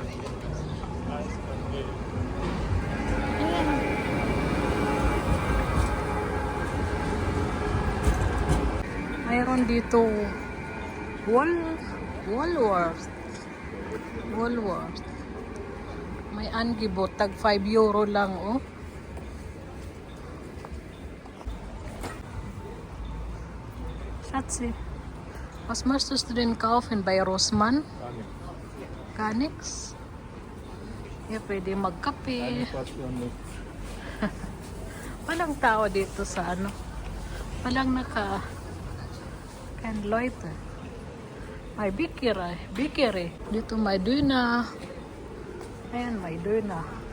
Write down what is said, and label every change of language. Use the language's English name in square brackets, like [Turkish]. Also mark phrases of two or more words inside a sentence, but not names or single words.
[Filipino] Mayroon dito Woolworth. May angibot, tag 5 euro lang, oh. [German] Schatzi, was möchtest du denn kaufen bei Rossmann? Gar nichts? Ja, [Filipino] pwede magkape. Walang tao dito sa ano. [German] Walang kein Leute. [Filipino] May bikiri. Dito may duna. Ayan, may duna.